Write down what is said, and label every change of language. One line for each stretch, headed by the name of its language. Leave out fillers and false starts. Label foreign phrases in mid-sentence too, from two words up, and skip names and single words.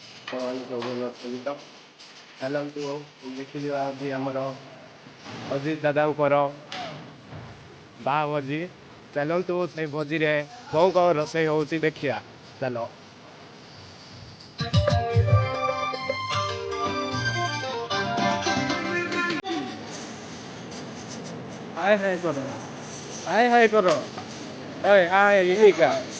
Odia: ଚାଲନ୍ତୁ ଦେଖିଯିବା ଆଜି ଆମର ଅଜିତ ଦାଦାଙ୍କର ବାହା ଭୋଜି। ଚାଲନ୍ତୁ ସେଇ ଭୋଜିରେ କଣ କଣ ରୋଷେଇ ହଉଛି ଦେଖିବା। ଚାଲ।
Hindi: हाय हाय करो हाय हाय करो अरे हाय यही का